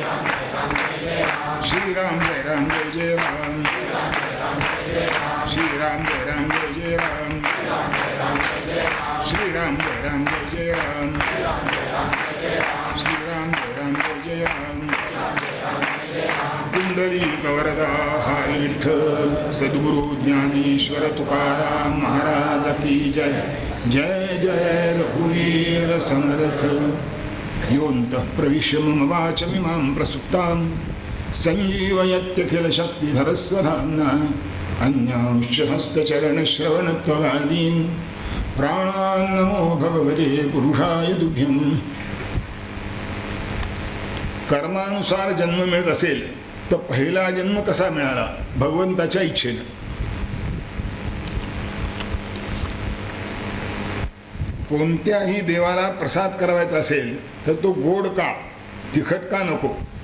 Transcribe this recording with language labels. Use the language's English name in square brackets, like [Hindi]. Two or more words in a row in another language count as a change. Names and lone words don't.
[Marathi] श्रीराम जय राम जय जय राम श्रीराम जय राम जय जय राम श्रीराम जय राम जय जय राम श्रीराम जय राम जय जय राम पुंडलिक वरदा हरी विठ्ठल सद्गुरु ज्ञानेश्वर तुकाराम महाराज की जय जय जय रघुवीर समर्थ [Sanskrit] योऽन्तः प्रविश्य मम वाचमिमां प्रसुप्तां सञ्जीवयत्यखिल शक्तिधरस्वधाम्ना अन्यांश्च हस्तचरणश्रवणत्वगादीन् प्राणान् नमो भगवते पुरुषाय तुभ्यं. [Marathi] कर्मानुसार जन्म मिळत असेल तर पहिला जन्म कसा मिळाला? भगवंताच्या इच्छेनं. कोणत्याही देवाला प्रसाद करावायचा असेल तर तो गोड का, तिखट का नको?